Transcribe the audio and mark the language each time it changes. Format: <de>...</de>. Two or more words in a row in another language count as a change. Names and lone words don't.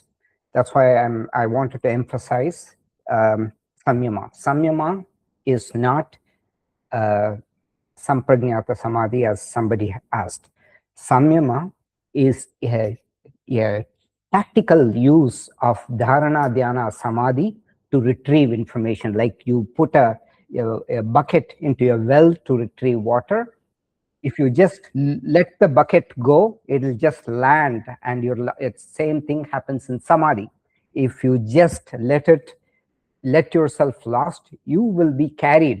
<en>That's why I wanted to emphasize saṃyama. Saṃyama is not</en> <sa>samprajñāta samadhi,</sa> <en>as somebody asked. Saṃyama is a tactical use of</en> <sa>dhāraṇā, dhyāna, samadhi</sa> <en>to retrieve information. Like you put a bucket into a well to retrieve water. If you just let the bucket go, it will just land, and it's same thing happens in samadhi. If you just let yourself lost, you will be carried.</en>